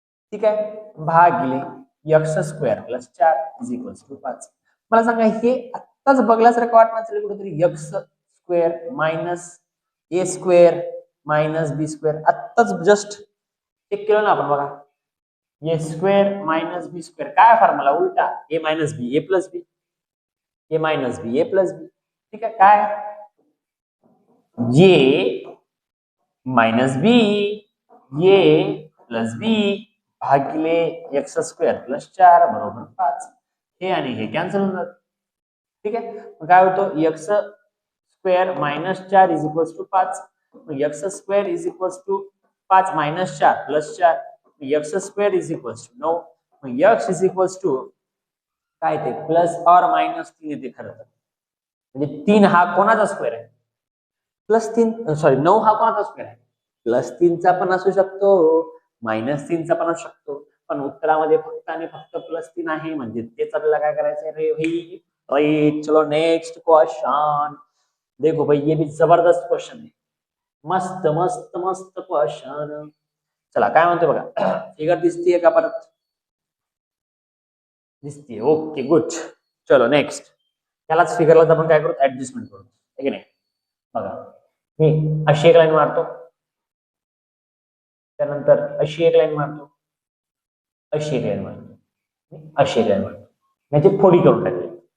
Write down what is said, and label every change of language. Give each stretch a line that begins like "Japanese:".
Marathi: ठीक आहे, भागिले x square plus 4 is equals to 5. मला सांगा, हे आत्ताच बघल्यासारखं वाटणार असेल कुठेतरी, एक्स स्क्वेअर मायनस ए स्क्वेअर मायनस बी स्क्वेअर आत्ताच जस्ट चेक केलं ना आपण बघा. ए स्क्वेअर मायनस बी स्क्वेअर काय फॉर्म्युला उलटा ए मायनस बी ए प्लस बी ए मायनस बी ए प्लस बी. ठीक आहे काय ए मायनस बी ए प्लस बी भागिले एक्स स्क्वेअर प्लस 4 बरोबर 5. हे आणि हे कॅन्सल होणार. ठीक आहे मग काय होतं x square minus 4 is equals to 5. X square is equals to 5 minus 4 plus 4 x square is equals to 9. मग एक्स इज इक्वल्स टू काय ते प्लस और मायनस 3 येते खरं तर. म्हणजे 3 हा कोणाचा स्क्वेअर आहे प्लस 3 सॉरी 9 हा कोणाचा स्क्वेअर आहे प्लस 3 चा पण असू शकतो मायनस 3 चा पण असू शकतो. पण उत्तरामध्ये फक्त आणि फक्त प्लस 3 आहे म्हणजे तेच आपल्याला काय करायचं रे भाई.
Hindi: राइट चलो नेक्स्ट क्वेश्चन. देखो भाई ये भी जबरदस्त क्वेश्चन है. मस्त मस्त मस्त क्वेश्चन.
Marathi: चला काय म्हणते बघा फिगर दिसतीये का परत दिसतीये ओके गुड. चलो नेक्स्ट त्यालाच फिगरला आपण काय करू ऍडजस्टमेंट करू आहे की नाही. बघा मी अशी एक लाईन मारतो त्यानंतर अशी एक लाईन मारतो अशी एक लाईन मारतो अशी एक लाईन मारतो याची फोडी करून टाकली.